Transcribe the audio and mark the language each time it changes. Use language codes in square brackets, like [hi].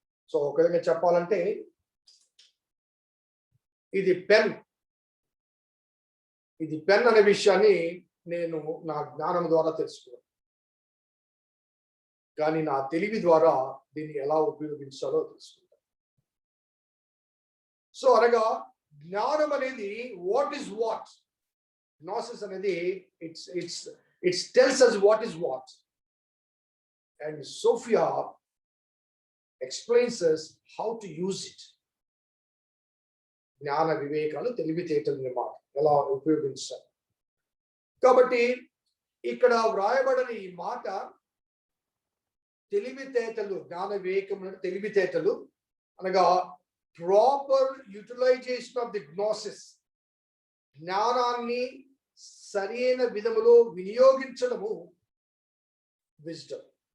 [te] So ఒక విధంగా చెప్పాలంటే ఇది పెన్ అనే విషయాన్ని నేను నా జ్ఞానం ద్వారా తెలుసుకున్నాను, కానీ నా తెలివి ద్వారా దీన్ని ఎలా ఉపయోగించాలో తెలుసుకుంటాను. సో అనగా జ్ఞానం అనేది [en] what is what, gnosis [te] అనేది [en] It's tells us what is what, and Sophia explains us how to use it. [te] జ్ఞాన వివేకాలు, తెలివితేటలు మాట ఎలా ఉపయోగించాలి. కాబట్టి ఇక్కడ వ్రాయబడిన ఈ మాట తెలివితేటలు, జ్ఞాన వివేకం తెలివితేటలు అనగా [en] proper utilization of the gnosis, [te] జ్ఞానాన్ని సరైన విధములో వినియోగించడము విజ్డమ్.